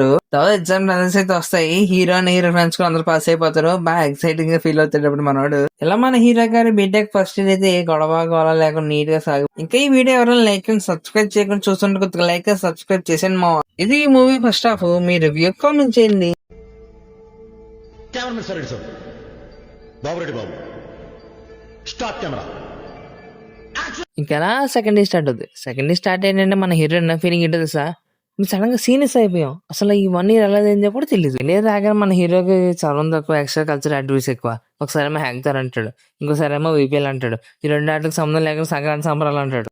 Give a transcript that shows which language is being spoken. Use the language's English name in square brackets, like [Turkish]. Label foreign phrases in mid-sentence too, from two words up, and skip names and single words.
[Telugu] తర్వాత [English] exam results [Telugu] అయితే వస్తాయి. [English] hero and hero friends [Telugu] కూడా అందరూ పాస్ అయిపోతారు. బాగా ఎక్సైటింగ్ గా ఫీల్ అవుతాడు అప్పుడు మనోడు. ఇలా మన హీరో గారి [English] BTech first year [Telugu] అయితే ఏ గొడవ లేకుండా నీట్ గా సాగు. ఇంకా ఈ వీడియో ఎవరైనా [English] like and subscribe [Telugu] చేయకుండా చూస్తుంటే కొద్దిగా [English] like and subscribe [Telugu] చేసాను మా. ఇది ఈ [English] movie first half. [Telugu] మీ [English] review comment [Telugu] చేయండి. [English] cameraman sir ready sir babu ready babu start camera [Telugu] ఇంకెలా [English] second day start [Telugu] అవుతుంది. [English] second day start [Telugu] ఏంటంటే మన హీరో ఫీలింగ్ ఏంటో సార్ సడన్ గా సీరియస్ అయిపోయాం. అసలు ఈ 1 year ఎలా అయిందో కూడా తెలియదు. లేదు రాగానే మన హీరోకి చదవం తక్కువ, [English] extra culture activities [Telugu] ఎక్కువ. ఒకసారి ఏమో హ్యాంగ్తార్ అంటాడు, ఇంకోసారి ఏమో వీపీఎల్ అంటాడు. ఈ రెండు ఆటలకు సంబంధం లేకుండా సంక్రాంతి సంబరాలు అంటాడు.